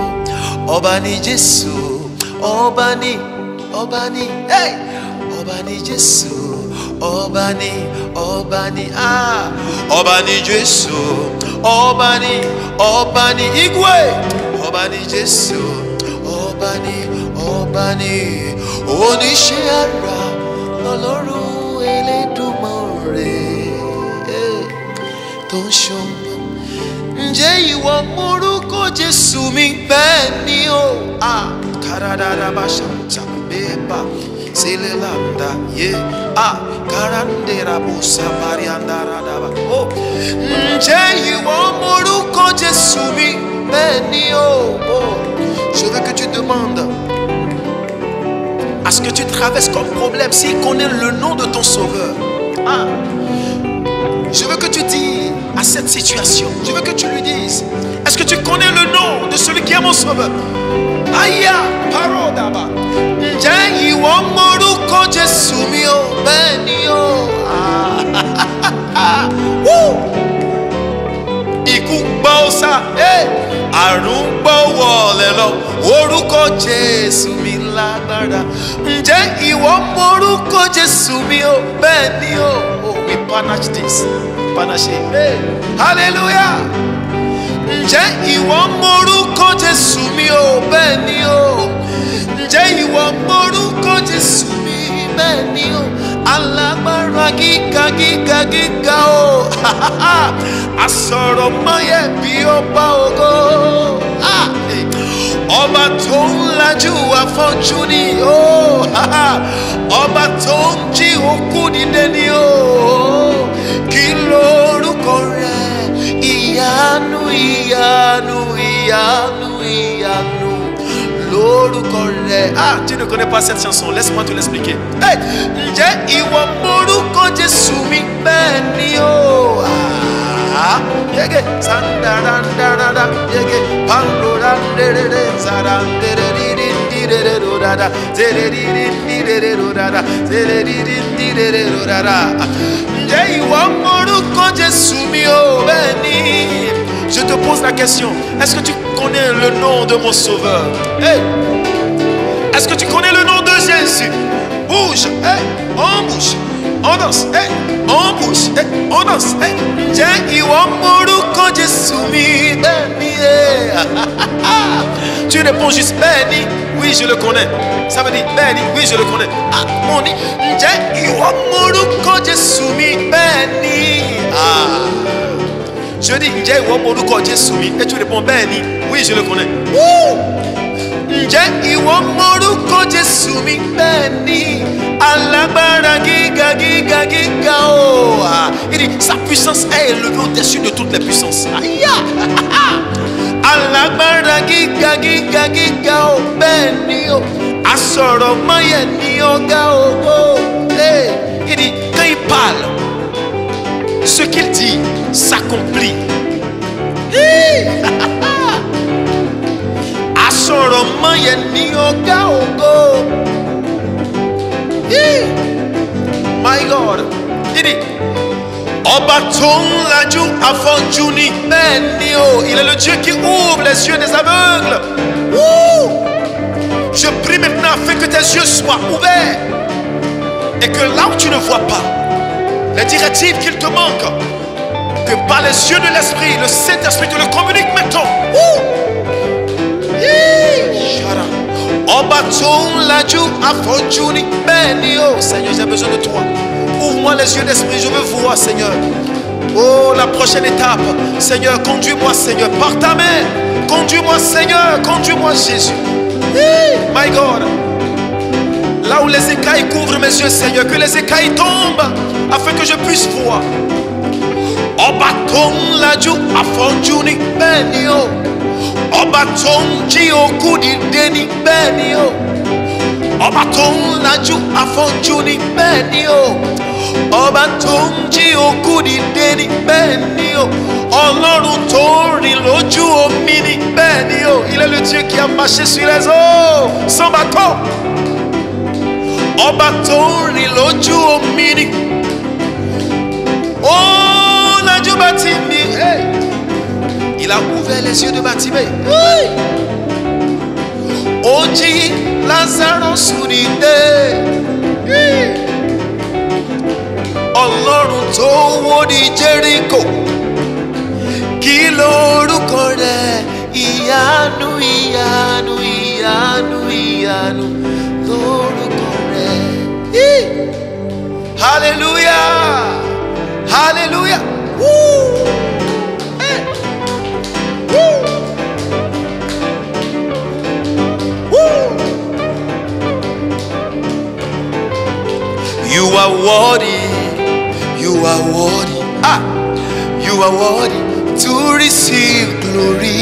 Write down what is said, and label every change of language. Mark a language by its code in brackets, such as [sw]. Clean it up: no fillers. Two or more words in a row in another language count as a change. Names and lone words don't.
[yo] Ọba ni Jésù, ọba ni Jésù, ọba ni Jésù, ọba ni Igwe, ọba ni Jésù, ọba ni oníṣẹ́ àrà lọ́lọ́run Elédùmarè. Tó ń ṣọmọ, ǹjẹ́ ìwọ mórúkọ Jésù mi? Bẹ́ẹ̀ ni o. Karadada bashanta beba selelanda ye karandera bosa marianda radaba. Ǹjẹ́ ìwọ mórúkọ Jésù mi? Bẹ́ẹ̀ ni o. [fr] Je veux que tu demandes à ce que tu traverses comme problème, s'il connaît le nom de ton sauveur. Je veux que tu dises à cette situation, je veux que tu lui dises, est-ce que tu connais le nom de celui qui est mon sauveur? [yo] Aya, parodaba. Ǹjẹ́ ìwọ mórúkọ Jésù mi o? Bẹ́ẹ̀ ni o. Ikú gbọ́ sá, àrùn gbọ́ wọlé lọ, orúkọ Jésù mi lágbára. Ǹjẹ́ ìwọ mórúkọ Jésù mi o? Bẹ́ẹ̀ ni o. [en] We panache this, panache. Hallelujah. [yo] Ǹjẹ́ ìwọ mórúkọ Jésù mi o? Bẹ́ẹ̀ ni o. Ǹjẹ́ ìwọ mórúkọ Jésù mi? Bẹ́ẹ̀ ni o. Alágbára gíga gíga gíga o. Asọ̀rọ̀ mọ́yẹ̀ bí ọba ògo. Ọba tó ń lajú afọ́jú ni o. Ọba tó ń jí òkú dìde ni o. Kí lorúkọ rẹ̀? Ìyanu ìyanu ìyanu ìyanu lorúkọ rẹ̀. [fr] Tu ne connais pas cette chanson, laisse-moi te l'expliquer. [yo] Ǹjẹ́ ìwọ mórúkọ Jésù mi? Bẹ́ẹ̀ ni o. Yege sandarandarada yege pandoranderere zarandereririndirererorada zereririndirererorada zereririndirererorada. Ǹjẹ́ ìwọ mórúkọ Jésù mi o? Bẹ́ẹ̀ ni. [fr] Je te pose la question, est-ce que tu connais le nom de mon sauveur? Est-ce que tu connais le nom de Jésus? Bouge, on bouge, on danse, on bouge, on danse. [yo] Ǹjẹ́ ìwọ mórúkọ Jésù mi? Bẹ́ẹ̀ ni. [fr] Tu réponds juste [yo] bẹ́ẹ̀ ni, [fr] oui je le connais. Ça veut dire [yo] bẹ́ẹ̀ ni, [fr] oui je le connais. Mon dit, [yo] ǹjẹ́ ìwọ mórúkọ Jésù mi? Bẹ́ẹ̀ ni. [fr] Je dis, [yo] ǹjẹ́ ìwọ mórúkọ Jésù mi? [fr] Et tu réponds [yo] bẹ́ẹ̀ ni, [fr] oui je le connais. [yo] Ǹjẹ́ ìwọ mórúkọ Jésù mi? Bẹ́ẹ̀ ni. Alágbára gíga gíga gíga o. [fr] Il dit, sa puissance est élevée au-dessus de toutes les puissances. [yo] Alágbára gíga gíga gíga o. Bẹ́ẹ̀ ni o. Asọ̀rọ̀ mọ́yẹ̀ ni ọ̀gá ògo. [fr] Il dit, quand il parle, ce qu'il dit s'accomplit. [yo] Asọ̀rọ̀ mọ́yẹ̀ ni ọ̀gá ògo. [en] My God. [fr] Il dit, [yo] ọba tó ń lajú afọ́jú ni. Bẹ́ẹ̀ ni o. [fr] Il est le Dieu qui ouvre les yeux des aveugles. Je prie maintenant afin que tes yeux soient ouverts et que là où tu ne vois pas les directives qu'il te manque, que par les yeux de l'esprit, le Saint-Esprit te le communique maintenant. [yo] Ọba tó ń lajú afọ́jú ni. Bẹ́ẹ̀ ni o. [fr] Seigneur, j'ai besoin de toi. Ouvre-moi les yeux d'esprit, je veux voir, Seigneur. Oh, la prochaine étape. Seigneur, conduis-moi, Seigneur, par ta main. Conduis-moi, Seigneur, conduis-moi, Jésus. My God. Là où les écailles couvrent mes yeux, Seigneur, que les écailles tombent afin que je puisse voir. [yo] Ọba tó ń lajú afọ́jú ni. Bẹ́ẹ̀ ni o. Ọba tó ń jí òkú dìde ni. Bẹ́ẹ̀ ni o. Ọba tó ń lajú afọ́jú ni. Bẹ́ẹ̀ ni o. Ọba tó ń jí òkú dìde ni. Bẹ́ẹ̀ ni o. Ọlọ́run tó ń rìn lójú omi ni. Bẹ́ẹ̀ ni o. [fr] Il est le Dieu qui a marché sur les eaux sans bateau. [yo] Ọba tó ń rìn lójú omi ni. Oh, lajú Bátímì. [fr] Il a ouvert les yeux de Bátímì. [yo] Ó jí Lazarus dìde. Ọlọ́run tó wó ní Jericho. Kí lorúkọ rẹ̀? Ìyanu, ìyanu, ìyanu, ìyanu lorúkọ rẹ̀. [en] Hallelujah, hallelujah. Woo. Woo. Woo. You are worthy, you are worthy, you are worthy to receive glory.